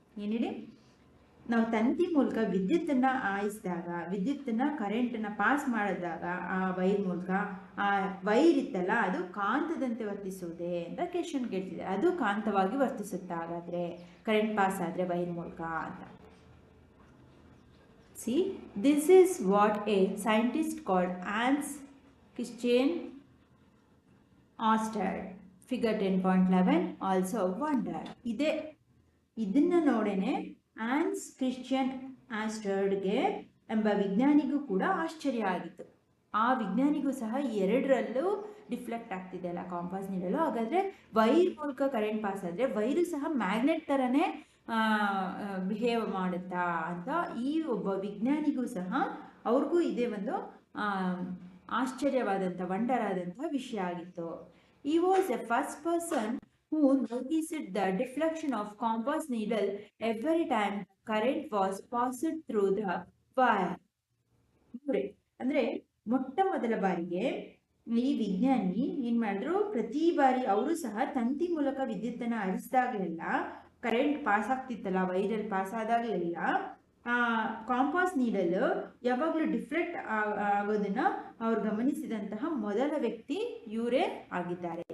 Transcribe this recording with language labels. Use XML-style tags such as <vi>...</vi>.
<kn>ಏನಿದೆ, ನಾವು ತಂತಿ ಮೂಲಕ ವಿದ್ಯುತ್ತನ್ನು ಹಾಯಿಸಿದಾಗ, ವಿದ್ಯುತ್ತನ್ನು ಕರೆಂಟನ್ನು ಪಾಸ್ ಮಾಡಿದಾಗ ಆ ವೈರ್ ಮೂಲಕ ಆ ವೈರ್ ಇತ್ತಲ್ಲ ಅದು ಕಾಂತದಂತೆ ವರ್ತಿಸುವುದೇ ಅಂತ ಕ್ವೆಶ್ಚನ್ ಕೇಳ್ತಿದೆ. ಅದು ಕಾಂತವಾಗಿ ವರ್ತಿಸುತ್ತಾ ಹಾಗಾದ್ರೆ ಕರೆಂಟ್ ಪಾಸ್ ಆದರೆ ವೈರ್ ಮೂಲಕ ಅಂತ.</kn> <en>See, this is what a scientist called Hans Christian Ørsted, figure 10.11 also wondered.</en> <kn>ಇದನ್ನ ನೋಡೇನೆ ಆನ್ಸ್ ಕ್ರಿಶ್ಚಿಯನ್ ಆಸ್ಟರ್ಡ್ಗೆ ಎಂಬ ವಿಜ್ಞಾನಿಗೂ ಕೂಡ ಆಶ್ಚರ್ಯ ಆಗಿತ್ತು. ಆ ವಿಜ್ಞಾನಿಗೂ ಸಹ ಎರಡರಲ್ಲೂ ಡಿಫ್ಲೆಕ್ಟ್ ಆಗ್ತಿದೆ ಅಲ್ಲ ಕಾಂಪಾಸ್ ನೀಡಲು, ಹಾಗಾದರೆ ವೈರ್ ಮೂಲಕ ಕರೆಂಟ್ ಪಾಸ್ ಆದರೆ ವೈರು ಸಹ ಮ್ಯಾಗ್ನೆಟ್ ಥರನೇ ಬಿಹೇವ್ ಮಾಡುತ್ತಾ ಅಂತ ಈ ಒಬ್ಬ ವಿಜ್ಞಾನಿಗೂ ಸಹ ಅವ್ರಿಗೂ ಇದೇ ಒಂದು ಆಶ್ಚರ್ಯವಾದಂಥ ವಂಡರ್ ಆದಂಥ ವಿಷಯ ಆಗಿತ್ತು.</kn> <en>He was the first person who noticed the deflection of compass needle every time current was passed through the wire.</en> <kn>ಅಂದ್ರೆ ಮೊಟ್ಟ ಮೊದಲ ಬಾರಿಗೆ ಈ ವಿಜ್ಞಾನಿ ಏನ್ ಮಾಡಿದ್ರು, ಪ್ರತಿ ಬಾರಿ ಅವರು ಸಹ ತಂತಿ ಮೂಲಕ ವಿದ್ಯುತ್ತನ್ನು ಹರಿಸಿದಾಗಲೆಲ್ಲ current pass ಆಗ್ತಿತ್ತಲ್ಲ, ವೈರಲ್ಲಿ pass ಆದಾಗಲೆಲ್ಲ compass needle ಯಾವಾಗಲೂ ಡಿಫ್ಲೆಕ್ಟ್ ಆಗೋದನ್ನ ಅವ್ರು ಗಮನಿಸಿದಂತಹ ಮೊದಲ ವ್ಯಕ್ತಿ ಇವರೇ ಆಗಿದ್ದಾರೆ.</kn>